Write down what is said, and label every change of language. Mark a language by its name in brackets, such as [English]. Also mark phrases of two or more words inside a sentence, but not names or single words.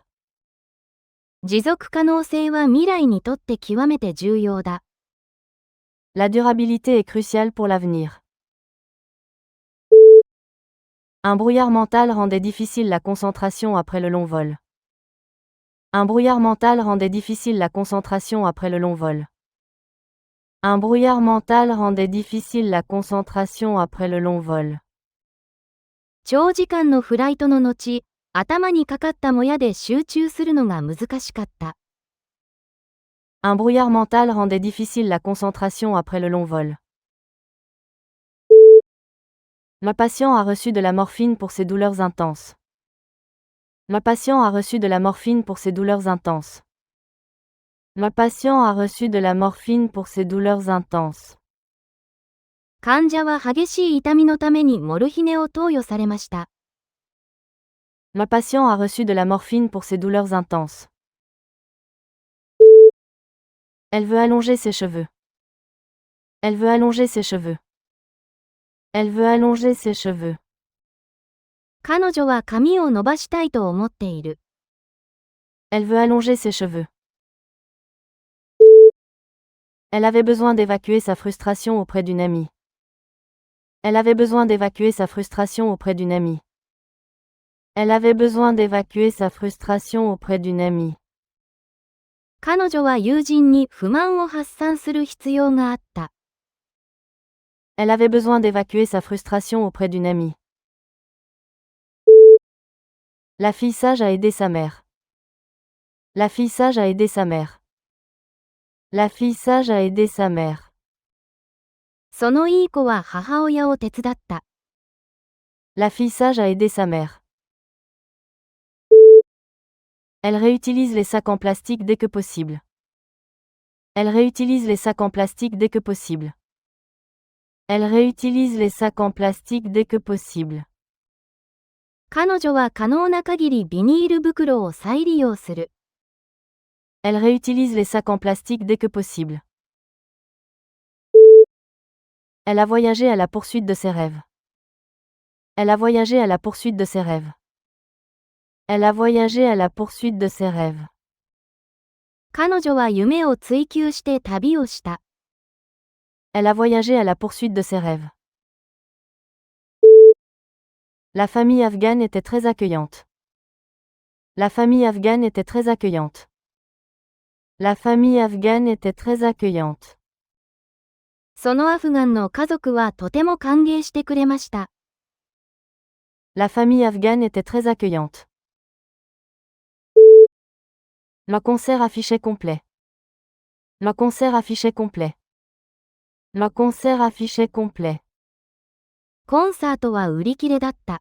[Japanese] 持続可能性は未来にとって極めて重要だ。 [French] La durabilité est cruciale pour l'avenir. Un brouillard mental rendait difficile la concentration après le long vol. Un brouillard mental rendait difficile la concentration après le long vol. Un brouillard mental rendait difficile la concentration après le long vol. [Japanese] 長時間のフライトの後、頭にかかったもやで集中するのが難しかった。 [French] Un brouillard mental rendait difficile la concentration après le long vol. Le patient a reçu de la morphine pour ses douleurs intenses. Le patient a reçu de la morphine pour ses douleurs intenses. Le patient a reçu de la morphine pour ses douleurs intenses. [Japanese] 患者は激しい痛みのためにモルヒネを投与されました。 [French] Le patient a reçu de la morphine pour ses douleurs intenses. Elle veut allonger ses cheveux. Elle veut allonger ses cheveux. Elle veut allonger ses cheveux. [Japanese] 彼女は髪を伸ばしたいと思っている。 [French] Elle veut allonger ses cheveux. Elle avait besoin d'évacuer sa frustration auprès d'une amie. Elle avait besoin d'évacuer sa frustration auprès d'une amie. Elle avait besoin d'évacuer sa frustration auprès d'une amie. [Japanese] 彼女は友人に不満を発散する必要があった。 [French] Elle avait besoin d'évacuer sa frustration auprès d'une amie. La fille sage a aidé sa mère. La fille sage a aidé sa mère. La fille sage a aidé sa mère. [Japanese] そのいい子は母親を手伝った。 [French] La fille sage a aidé sa mère. Elle réutilise les sacs en plastique dès que possible. Elle réutilise les sacs en plastique dès que possible. Elle réutilise les sacs en plastique dès que possible. [Japanese] 彼女は可能な限りビニール袋を再利用する。 [French] Elle réutilise les sacs en plastique dès que possible. Elle a voyagé à la poursuite de ses rêves. Elle a voyagé à la poursuite de ses rêves. Elle a voyagé à la poursuite de ses rêves. [Japanese] 彼女は夢を追求して旅をした。 [French] Elle a voyagé à la poursuite de ses rêves. La famille afghane était très accueillante. La famille afghane était très accueillante. La famille afghane était très accueillante. [Japanese] そのアフガンの家族はとても歓迎してくれました。 [French] La famille afghane était très accueillante. Le concert affichait complet. Le concert affichait complet. Le concert affichait complet. [Japanese] コンサートは売り切れだった。